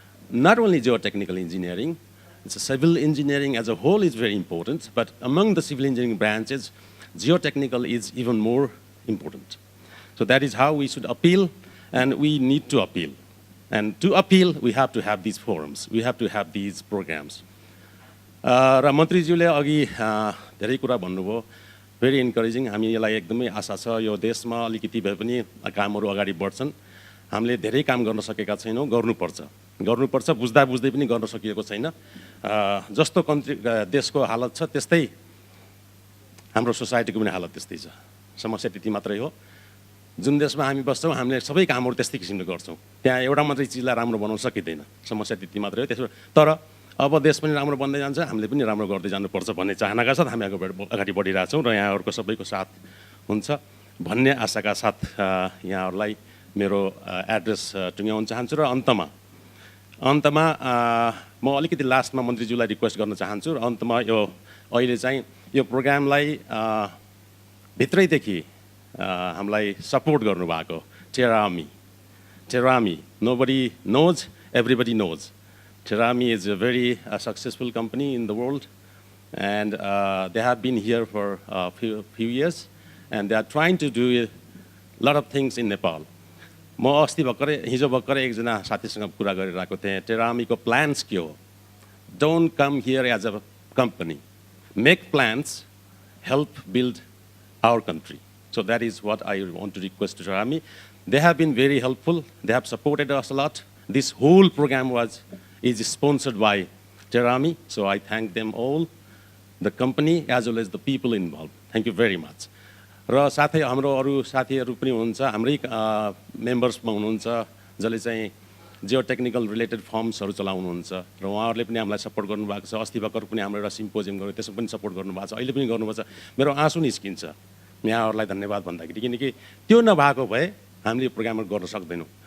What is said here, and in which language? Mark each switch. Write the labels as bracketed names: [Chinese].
[English] Not only geotechnical engineering, it's civil engineering as a whole is very important, but among the civil engineering branches, geotechnical is even more important. So that is how we should appeal, and we need to appeal. And to appeal, we have to have these forums. We have to have these programs. [Nepali] र मन्त्रीज्यूले अघि धेरै कुरा भन्नुभयो, [English] Very encouraging. [Nepali] हामी यसलाई एकदमै आशा छ यो देशमा अलिकति भए पनि कामहरू अगाडि बढ्छन्। हामीले धेरै काम गर्न सकेका छैनौँ, गर्नुपर्छ, बुझ्दा बुझ्दै पनि गर्न सकिएको छैन। जस्तो कन्ट्री देशको हालत छ त्यस्तै हाम्रो सोसाइटीको पनि हालत त्यस्तै छ। समस्या त्यति मात्रै हो। जुन देशमा हामी बस्छौँ हामीले सबै कामहरू त्यस्तै किसिमले गर्छौँ, त्यहाँ एउटा मात्रै चिजलाई राम्रो बनाउन सकिँदैन। समस्या त्यति मात्रै हो। त्यसो तर अब देश पनि राम्रो बन्दै जान्छ, हामीले पनि राम्रो गर्दै जानुपर्छ भन्ने चाहनाका साथ हामी अगाडि बढिरहेछौँ र यहाँहरूको सबैको साथ हुन्छ भन्ने आशाका साथ यहाँहरूलाई मेरो एड्रेस टुङ्ग्याउन चाहन्छु। र अन्तमा म अलिकति लास्टमा मन्त्रीज्यूलाई रिक्वेस्ट गर्न चाहन्छु। र अन्तमा यो अहिले चाहिँ यो प्रोग्रामलाई भित्रैदेखि हामीलाई सपोर्ट गर्नुभएको टेरामी, [English] nobody knows, everybody knows. Terami is a very successful company in the world, and they have been here for a few years, and they are trying to do a lot of things in Nepal. [Nepali] म अस्ति हिजो भर्खरै एकजना साथीसँग कुरा गरिरहेको थिएँ। टेरामीको plans के हो? [English] Don't come here as a company. Make plans, help build our country. So that is what I want to request to Terami. They have been very helpful. They have supported us a lot. This whole program is sponsored by Terami. So I thank them all, the company as well as the people involved. Thank you very much. [Nepali] र साथै हाम्रो अरू साथीहरू पनि हुनुहुन्छ, हाम्रै मेम्बर्समा हुनुहुन्छ जसले चाहिँ जियोटेक्निकल रिलेटेड फर्म्सहरू चलाउनुहुन्छ र उहाँहरूले पनि हामीलाई सपोर्ट गर्नुभएको छ। अस्ति भर्खर पनि हाम्रो एउटा सिम्पोजियम गर्यो, त्यसमा पनि सपोर्ट गर्नुभएको छ, अहिले पनि गर्नुपर्छ। मेरो आँसु निस्किन्छ यहाँहरूलाई धन्यवाद भन्दाखेरि, किनकि त्यो नभएको भए हामीले यो प्रोग्रामहरू गर्न सक्दैनौँ।